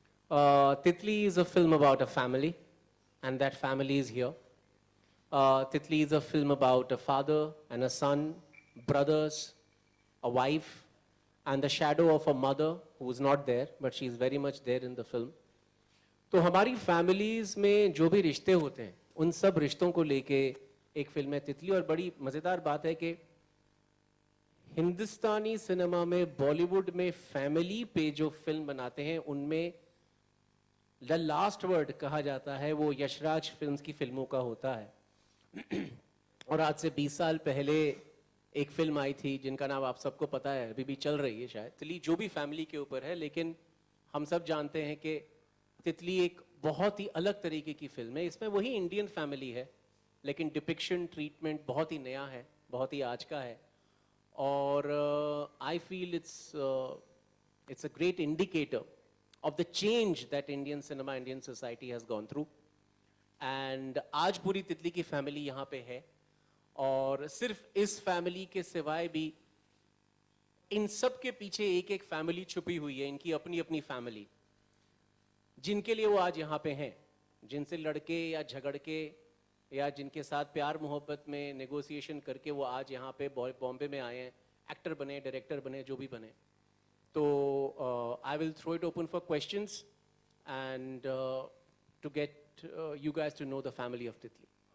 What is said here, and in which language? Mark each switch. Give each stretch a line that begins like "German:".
English: Titli is a film about a family, and that family is here. Titli is a film about a father and a son, brothers, a wife, and the shadow of a mother who is not there, but she is very much there in the film.
Hindi: तो हमारी families में जो भी रिश्ते होते हैं, उन सब रिश्तों को लेके एक फिल्म है तितली. और बड़ी मज़ेदार बात है कि हिंदुस्तानी सिनेमा में, बॉलीवुड में फैमिली पे जो फिल्म बनाते हैं, उनमें द लास्ट वर्ड कहा जाता है वो यशराज फिल्म्स की फिल्मों का होता है. और आज से 20 साल पहले एक फिल्म आई थी जिनका नाम आप सबको पता है, अभी भी चल रही है शायद, तितली, जो भी फैमिली के ऊपर है. लेकिन हम सब जानते हैं कि तितली एक बहुत ही अलग तरीके की फिल्म है. इसमें वही इंडियन फैमिली है, लेकिन डिपिक्शन, ट्रीटमेंट बहुत ही नया है, बहुत ही आज का है.
English: और I feel it's a great indicator of the change that Indian cinema, Indian society has gone through. And
Hindi: आज पूरी तितली की फैमिली यहाँ पे है. और सिर्फ इस फैमिली के सिवाय भी इन सब के पीछे एक एक फैमिली छुपी हुई है, इनकी अपनी अपनी फैमिली, जिनके लिए वो आज यहाँ पे हैं, जिनसे लड़के या झगड़ के या जिनके साथ प्यार मोहब्बत में नेगोशिएशन करके वो आज यहाँ पे बॉम्बे में आए हैं, एक्टर बने, डायरेक्टर बने, जो भी बने.
English: So I will throw it open for questions and to get you guys to know the family of Titli.